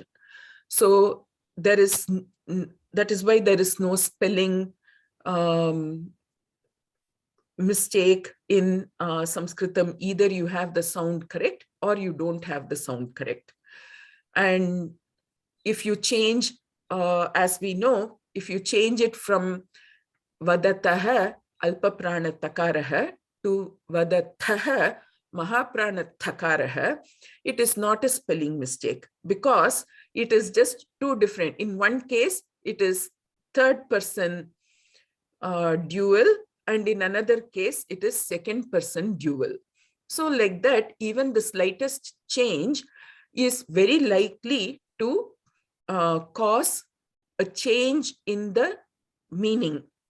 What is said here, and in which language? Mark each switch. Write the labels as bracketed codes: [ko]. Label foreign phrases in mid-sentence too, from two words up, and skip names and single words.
[en] So that is why there is no spelling mistake in Sanskritam. Either you have the sound correct or you don't have the sound correct. And if you change, as we know, if you change it from [sa] vadataha alpaprana takaraha [en] to [sa] vadataha mahaprana takaraha, [en] it is not a spelling mistake, because it is just two different. In one case, it is third person dual, and in another case, it is second person dual. So like that, even the slightest change is very likely to cause a change in the meaning.